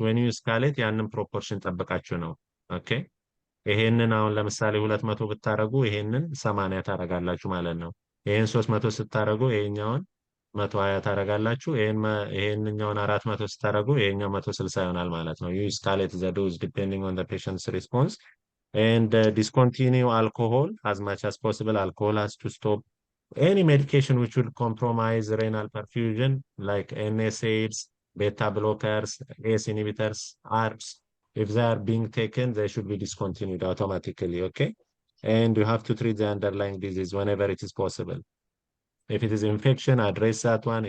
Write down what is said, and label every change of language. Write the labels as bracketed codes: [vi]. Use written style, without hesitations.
[en] When you escalate, [am] ያንን [en] proportion [am] ጠብቃችሁ ነው። [en] Okay? [am] ይሄንን አሁን ለምሳሌ 200 ብታረጉ ይሄንን 80 ታረጋላችሁ ማለት ነው። ይሄን 300 ስታረጉ ይሄኛውን 120 ታረጋላችሁ። ይሄንኛውን 400 ስታረጉ ይሄኛው 160 ይሆናል ማለት ነው። [en] You escalate the dose depending on the patient's response and discontinue alcohol as much as possible. Alcohol has to stop. Any medication which will compromise renal perfusion like NSAIDs, beta blockers, ACE inhibitors, ARBs, if they are being taken, they should be discontinued automatically, okay? And you have to treat the underlying disease whenever it is possible. If it is infection, address that one.